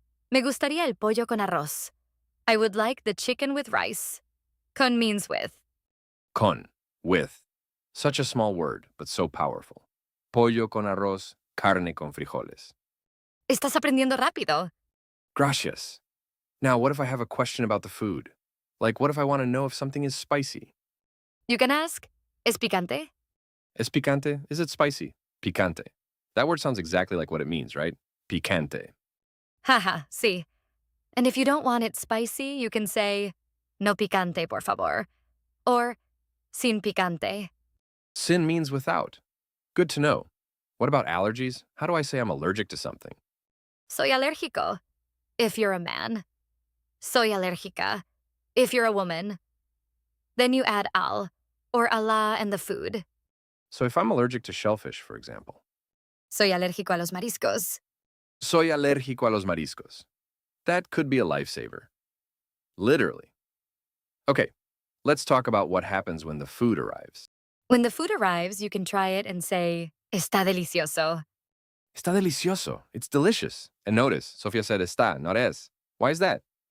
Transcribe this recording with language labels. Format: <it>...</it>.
<es>Me gustaría el pollo con arroz.</es> <en>I would like the chicken with rice. Con means with. Con, with. Such a small word, but so powerful.</en> <es>Pollo con arroz, carne con frijoles. Estás aprendiendo rápido. Gracias.</es> <en>Now, what if I have a question about the food? Like, what if I want to know if something is spicy? You can ask,</en> <es>¿es picante? Es picante?</es> <en>Is it spicy?</en> <es>Picante.</es> <en>That word sounds exactly like what it means, right?</en> <es>Picante.</es> <en>Haha, sí. And if you don't want it spicy, you can say,</en> <es>no picante, por favor. Or, sin picante.</es> <en>Sin means without. Good to know. What about allergies? How do I say I'm allergic to something?</en> <es>Soy alérgico,</es> <en>if you're a man.</en> <es>Soy alérgica,</es> <en>if you're a woman. Then you add al, or ala and the food. So if I'm allergic to shellfish, for example.</en> <es>Soy alérgico a los mariscos. Soy alérgico a los mariscos.</es> <en>That could be a lifesaver. Literally. Okay, let's talk about what happens when the food arrives. When the food arrives, you can try it and say,</en> <es>está delicioso. Está delicioso.</es> <en>It's delicious. And notice, Sofia said está, not es. Why is that?</en>